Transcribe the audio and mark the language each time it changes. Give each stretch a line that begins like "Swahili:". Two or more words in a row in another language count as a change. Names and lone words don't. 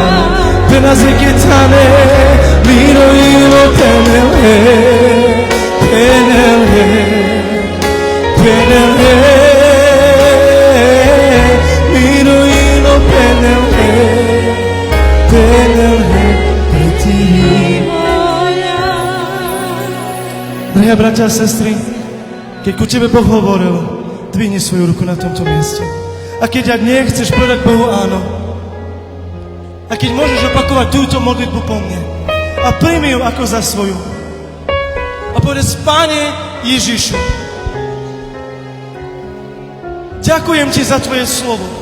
Romany: Penazeketane, miro ilo penelhe, penelhe, penelhe. Miro ilo penelhe, penelhe, pretiri voľa.
Slovak: Drahí bratia a sestry, keď ku tebe Boh hovoril, dvihni svoju ruku na tomto mieste. A keď ak nie, chceš povedať Bohu áno. A keď môžeš opakovať túto modlitbu po mne a príjmi ju ako za svoju. A povedz, Pane Ježišu, ďakujem ti za tvoje slovo.